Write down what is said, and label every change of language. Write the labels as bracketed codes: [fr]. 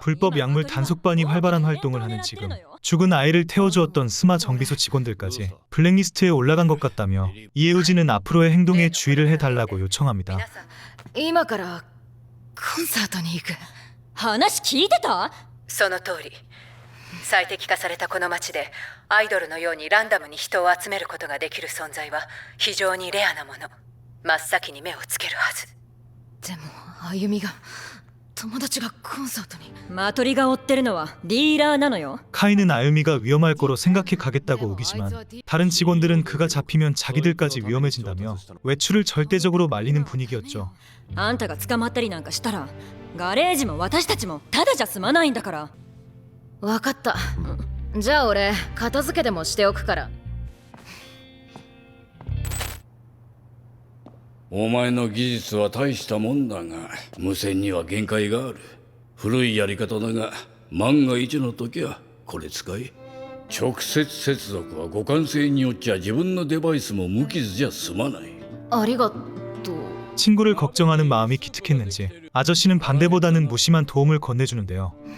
[ko] 불법 약물 단속반이 활발한 활동을 하는 지금 죽은 아이를 태워주었던 스마 정비소 직원들까지 블랙리스트에 올라간 것 같다며 이에우지는 앞으로의 행동에 주의를 해달라고 요청합니다. [ja] 今からコンサートに行く。話聞いてた？その通り。最適化されたこの街でアイドルのようにランダムに人を集めることができる存在は非常にレアなもの。真っ先に目をつけるはず。でも歩みが友達がコンサートに。マトリが追ってるのはディーラーなのよ。 [ko] 카이는 아유미가 위험할 거로 생각해 가겠다고 우기지만 다른 직원들은 그가 잡히면 자기들까지 위험해진다며 외출을 절대적으로 말리는 분위기였죠. [ja] あんたが捕まったりなんかしたらガレージも私たちもただじゃ済まないんだから。わかった。じゃあ俺片付けでもしておくから。お前の技術は大したもんだが無線には限界がある。古いやり方だが万が一の時はこれ使え。直接接続は互換性によっちゃ自分のデバイスも無傷じゃ済まない。ありがとう。 [ko] 친구를 걱정하는 마음이 기특했는지 아저씨는 반대보다는 무심한 도움을 건네주는데요.